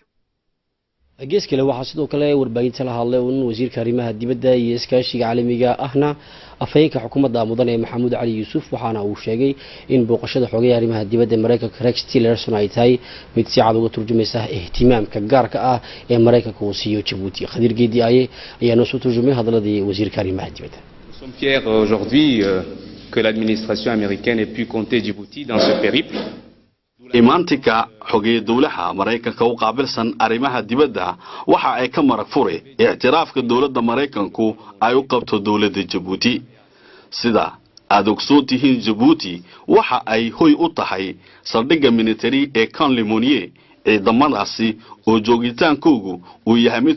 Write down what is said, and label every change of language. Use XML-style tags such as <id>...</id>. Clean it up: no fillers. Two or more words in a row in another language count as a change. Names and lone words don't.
<so>gees kale waxa sidoo kale warbaahinta la hadlay wasiirka arrimaha dibadda iyo iskaashiga caalamiga ahna afayeenka xukuumadda mudane Maxamuud Cali Yuusuf waxaana uu sheegay in booqashada xogeeyaha arrimaha dibadda Mareykanka Rex Tillerson ay tahay mid si cad uga turjumaysa ihtimaamka gaarka ah ee Mareykanka uu siiyo Djibouti Khadir Geedi ayaa noo soo turjumay hadalladii wasiirka arrimaha dibadda</so> <fr>Nous sommes fiers aujourd'hui que l'administration américaine ait pu compter Djibouti dans ce périple.</fr> <so>imaantika xogeey dawladda Mareykanka u qaabilsan arrimaha dibadda waxa ay ka marag furay i'tiraafka dawladda Mareykanku ay u qabto dawladda Djibouti sida aad ogsoon tihiin Djibouti waxa ay hoy u tahay saldhigga military ee Camp Lemonnier ciidamadaasi oo joogitaankoodu uu yahay mid</so>